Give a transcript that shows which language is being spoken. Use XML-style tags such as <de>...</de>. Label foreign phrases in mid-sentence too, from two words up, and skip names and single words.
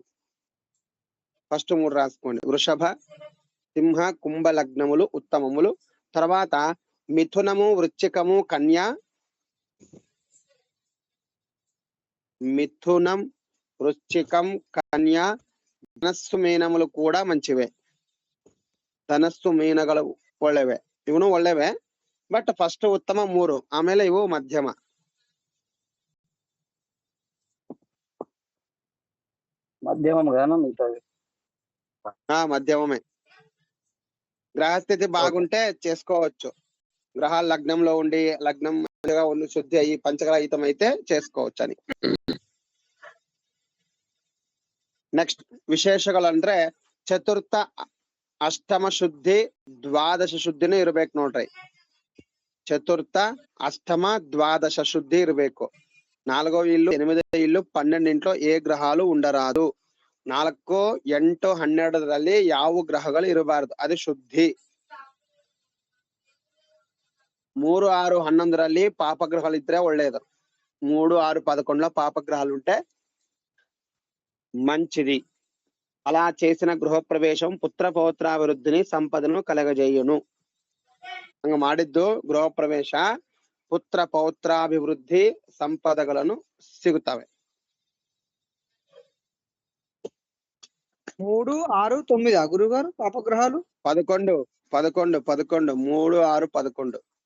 <te>ఫస్ట్ 3 రాసుకోండి. వృషభ, సింహ, కుంభ లగ్నములు ఉత్తమములు. తర్వాత మిథునము, వృశ్చికము, కన్యా. మిథునం, వృశ్చికం, కన్యా, ధనస్సు, మీనములు కూడా మంచివే.</te> <kn>ధనస్సు, మీనಗಳು ಒಳ್ಳೆವೆ, ಇವನು ಒಳ್ಳೆವೆ.</kn> <en>but first</en> <kn>ಉತ್ತಮ 3, ಆಮೇಲೆ ಇವು ಮಧ್ಯಮ.</kn> <te>మధ్యమం కదా మిగతాది? మధ్యమమే. గ్రహస్థితి బాగుంటే చేసుకోవచ్చు. గ్రహాలు లగ్నంలో ఉండి లగ్నం శుద్ధి అయ్యి పంచగ్రహితం అయితే చేసుకోవచ్చు అని.</te> <kn>నెక్స్ట్ ವಿಶೇಷಗಳು ಅಂದ್ರೆ ಚತುರ್ಥ, ಅಷ್ಟಮ ಶುದ್ಧಿ, ದ್ವಾದಶ ಶುದ್ಧಿನೂ ಇರ್ಬೇಕು ನೋಡ್ರಿ. ಚತುರ್ಥ, ಅಷ್ಟಮ, ದ್ವಾದಶ ಶುದ್ಧಿ ಇರ್ಬೇಕು.</kn> <te>4వ ఇల్లు, 8వ ఇల్లు, 12 ఇంట్లో ఏ గ్రహాలు ఉండరాదు. 4, 8,</te> <kn>12ರಲ್ಲಿ ಯಾವ ಗ್ರಹಗಳು ಇರಬಾರದು, ಅದು ಶುದ್ಧಿ. 3, 6, 11ರಲ್ಲಿ ಪಾಪಗ್ರಹಾలు ಇದ್ರೆ ಒಳ್ಳೇದು.</kn> <te>3, 6, 11లో పాపగ్రహాలు ఉంటే మంచిది. అలా చేసిన గృహ ప్రవేశం పుత్ర పౌత్రాభివృద్ధిని, సంపదను కలగజేయును.</te> <kn>ಹಂಗ ಮಾಡಿದ್ದು ಗೃಹ ಪ್ರವೇಶ ಪುತ್ರ ಪೌತ್ರಾಭಿವೃದ್ಧಿ, ಸಂಪದಗಳನ್ನು ಸಿಗುತ್ತವೆ.</kn> <te>3, 6, 9 గురుగారు పాపగ్రహాలు? 11, 11, 11, 3, 6, 11.</te>